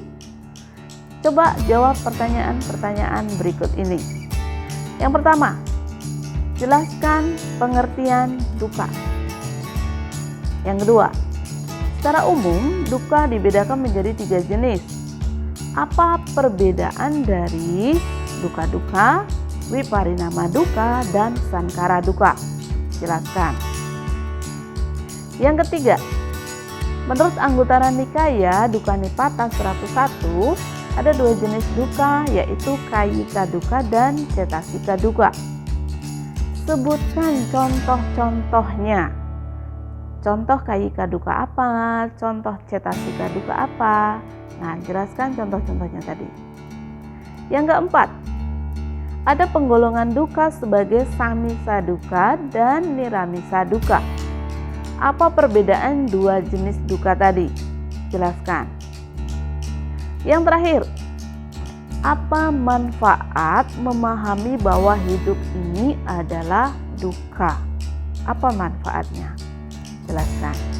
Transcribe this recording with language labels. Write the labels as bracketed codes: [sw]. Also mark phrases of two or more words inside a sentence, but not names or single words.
[id] Coba jawab pertanyaan-pertanyaan berikut ini. Yang pertama, jelaskan pengertian dukkha. Yang kedua, secara umum dukkha dibedakan menjadi 3 jenis. Apa perbedaan dari [pi] dukkha dukkha, viparinama dukkha, [id] dan [pi] saṅkhara dukkha? [id] Jelaskan. Yang ketiga, menurut Anguttara Nikaya Dukkha Nipata 101 ada 2 jenis dukkha, yaitu [pi] kayika dukkha [id] dan [pi] cetasika dukkha. [id] Sebutkan contoh-contohnya. Contoh [pi] kayika dukkha [id] apa? Contoh [pi] cetasika dukkha [id] apa? Nah, jelaskan contoh-contohnya tadi. Yang keempat, ada penggolongan dukkha sebagai [pi] samisa dukkha [id] dan [pi] nirāmisa dukkha. [id] Apa perbedaan 2 jenis dukkha tadi? Jelaskan. Yang terakhir, apa manfaat memahami bahwa hidup ini adalah dukkha? Apa manfaatnya? Jelaskan.